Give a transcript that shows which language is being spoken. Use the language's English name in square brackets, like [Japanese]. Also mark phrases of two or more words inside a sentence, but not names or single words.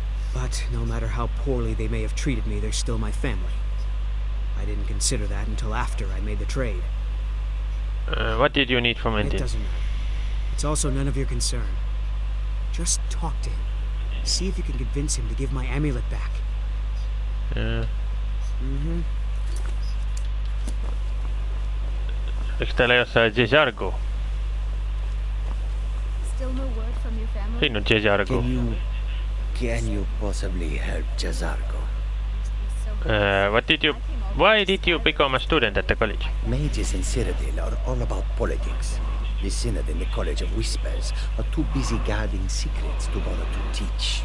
[English] But no matter how poorly they may have treated me, they're still my family. I didn't consider that until after I made the trade. What did you need from Enther? It doesn't matter. It's also none of your concern. Just talk to him. See if you can convince him to give my amulet back. [Finnish] Eikö täällä jossain Jargo? [English] Still no word from your family? [Finnish] Siinä on Jargo. [English] Can you possibly help Jazargo? Why did you become a student at the college? Mages in Cyrodiil are all about politics. The Synod and the College of Whispers are too busy guarding secrets to bother to teach.